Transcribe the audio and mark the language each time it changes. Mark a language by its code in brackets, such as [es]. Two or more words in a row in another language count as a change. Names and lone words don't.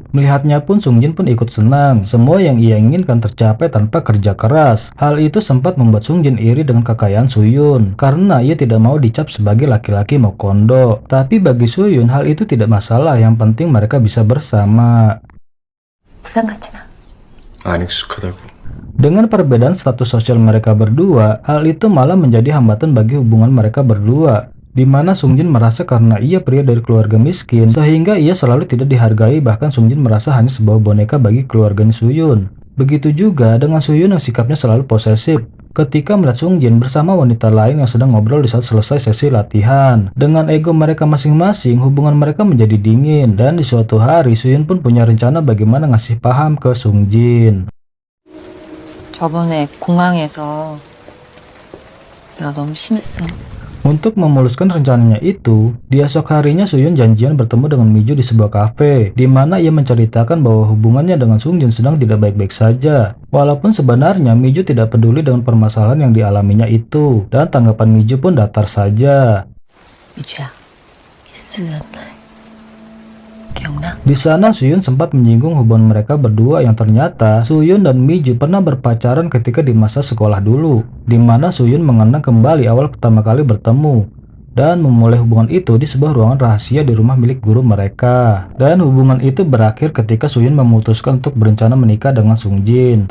[id] Melihatnya pun Sung Jin pun ikut senang. Semua yang ia inginkan tercapai tanpa kerja keras. Hal itu sempat membuat Sung Jin iri dengan kekayaan Suyun, karena ia tidak mau dicap sebagai laki-laki mokondo. Tapi bagi Suyun hal itu tidak masalah, yang penting mereka bisa bersama. [ko] 부산 가지 마. 안 익숙하다고. [id] Dengan perbedaan status sosial mereka berdua, hal itu malah menjadi hambatan bagi hubungan mereka berdua. Di mana Sung Jin merasa karena ia pria dari keluarga miskin, sehingga ia selalu tidak dihargai, bahkan Sung Jin merasa hanya sebuah boneka bagi keluarganya Suyun. Begitu juga dengan Suyun yang sikapnya selalu posesif. Ketika melihat Sung Jin bersama wanita lain yang sedang ngobrol di saat selesai sesi latihan. Dengan ego mereka masing-masing, hubungan mereka menjadi dingin. Dan di suatu hari, Suyun pun punya rencana bagaimana ngasih paham ke Sung Jin. [ko] 저번에 공항에서 내가 너무 심했어. [id] Untuk memuluskan rencananya itu, di esok harinya Suyun janjian bertemu dengan Miju di sebuah kafe, di mana ia menceritakan bahwa hubungannya dengan Sung Jin sedang tidak baik-baik saja. Walaupun sebenarnya Miju tidak peduli dengan permasalahan yang dialaminya itu, dan tanggapan Miju pun datar saja. [ko] 미주야, 키스한 날 기억나? [id] Di sana Suyun sempat menyinggung hubungan mereka berdua yang ternyata Suyun dan Miju pernah berpacaran ketika di masa sekolah dulu, di mana Suyun mengenang kembali awal pertama kali bertemu dan memulai hubungan itu di sebuah ruangan rahasia di rumah milik guru mereka. Dan hubungan itu berakhir ketika Suyun memutuskan untuk berencana menikah dengan Sung Jin.